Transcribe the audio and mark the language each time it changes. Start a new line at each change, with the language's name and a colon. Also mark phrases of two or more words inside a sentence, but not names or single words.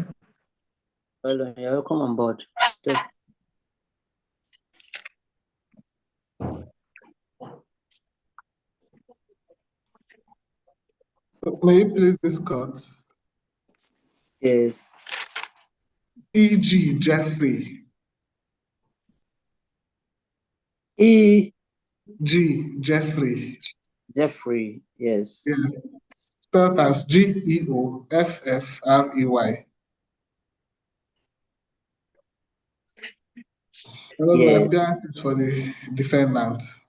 English: Well done. You're welcome on board. Steph. May you please discuss? Yes. E.G. Jeffrey. E. G. Jeffrey. Jeffrey, yes. Yes. Spelled as Geoffrey. My appearance is for the defendant.